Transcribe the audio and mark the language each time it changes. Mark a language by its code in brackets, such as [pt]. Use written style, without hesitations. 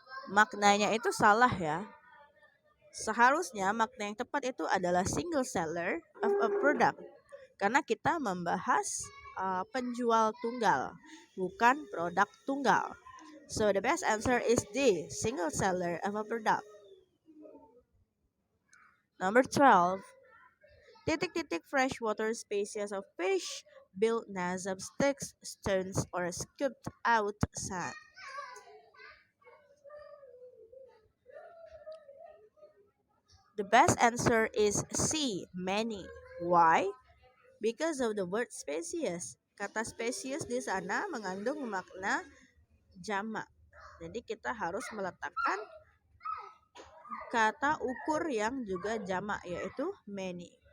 [id] Maknanya itu salah ya. Seharusnya makna yang tepat itu adalah [en] single seller of a product. [id] Karena kita membahas penjual tunggal, bukan produk tunggal. [en] So the best answer is D, single seller of a product. Number 12. [id] Titik-titik [en] freshwater species of fish build nests of sticks, stones, or scooped out sand. The best answer is C, many. Why? Because of the word species. [id] Kata spesies di sana mengandung makna jamak. Jadi kita harus meletakkan kata ukur yang juga jamak, yaitu many.